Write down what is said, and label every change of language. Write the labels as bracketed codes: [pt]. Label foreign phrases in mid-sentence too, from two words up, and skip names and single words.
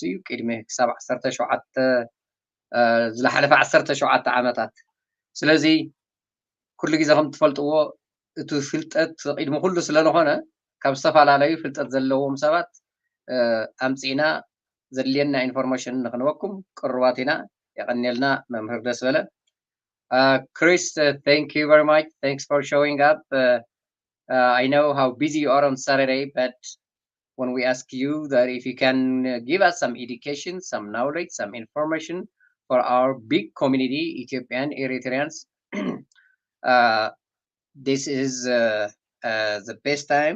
[ti] እዩ ቅድሚ ክሳብ 17 ዝለሓለፈ 17 ዓመታት ስለዚ ኩሉ ግዜ ከም ትፈልጥዎ እቲ ፍልጠት ቅድሚ ኩሉ ስለ ዝኾነ ካብ ዝተፈላለዩ ፍልጠት ዘለዎም ሰባት ኣምፂና ዘድልየና ኢንፎርሜሽን ንክንበኩም ቅርባት ኢና የቀኒልና መምህር ደስ በለ Chris, [en] thank you very much. Thanks for showing up. I know how busy you are on Saturday, but when we ask you that if you can give us some education, some knowledge, some information for our big community, Ethiopian Eritreans, this is the best time.